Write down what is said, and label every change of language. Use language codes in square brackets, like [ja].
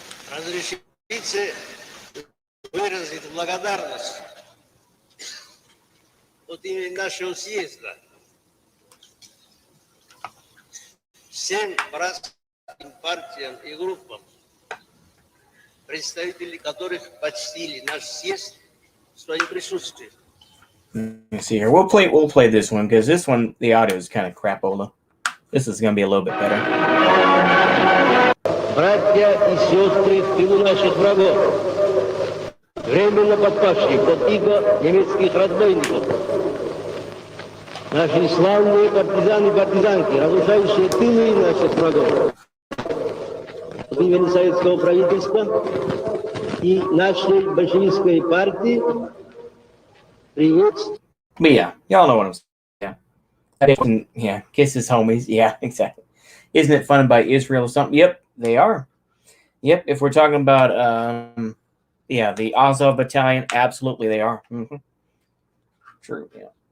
[ru] Разрешите выразить благодарность от имени нашего съезда всем братским партиям и группам, представители которых почтили наш съезд своим присутствием. [en] Let's see here. We'll play this one because this one the audio is kind of crapola. This is going to be a little bit better. [ru] Братья и сестры в тылу наших врагов, временно подпавшие под иго немецких разбойников, наши славные партизаны и партизанки, разрушающие тылы наших врагов, от имени советского правительства и нашей большевистской партии приветствую. [en] But yeah, y'all know what I'm saying. Yeah, kiss his homies. Yeah, exactly. Isn't it funded by Israel or something? Yep, they are. Yep, if we're talking about the Azov Battalion, absolutely they are. Mm-hmm. True, yeah.